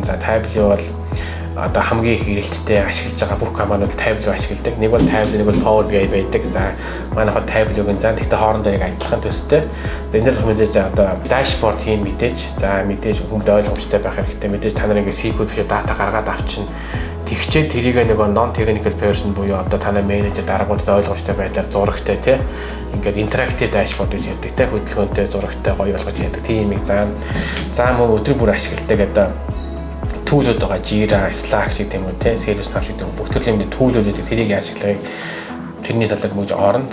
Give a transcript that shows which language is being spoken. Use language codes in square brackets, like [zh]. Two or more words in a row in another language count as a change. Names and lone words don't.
[mn] За Tableau бол одоо хамгийн их эрэлттэй ашиглаж байгаа бүх компаниуд Tableau ашигладаг. Нэг бол Tableau, нэг бол Power BI байдаг. За манайхад Tableau-гийн зан тэгтээ хоорондоо яг адилхан төстэй. За энэ дээр мэдээж одоо dashboard хийн мэдээж. За мэдээж хүмүүст ойлгомжтой байх хэрэгтэй. Мэдээж та нар ингээ SQL биш дата гаргаад авчин тэгчээ тэрийг нэг [en] non technical person [mn] буюу одоо танай менежер дараагуудад ойлгомжтой байдлаар зурагтай тий ингээд [en] interactive dashboard [mn] гэж ярьдаг тий хөдөлгөөнтэй зурагтай гоё болгож ярьдаг тийм юм за мөн өдөр бүр ашигладаг одоо түүлүүд байгаа Jira, Slack гэдэг юм уу тий ServiceNow гэдэг бүх төрлийн түүлүүд үүдэг тэрийг яаж ашиглахыг тэрний талаар мөн орно.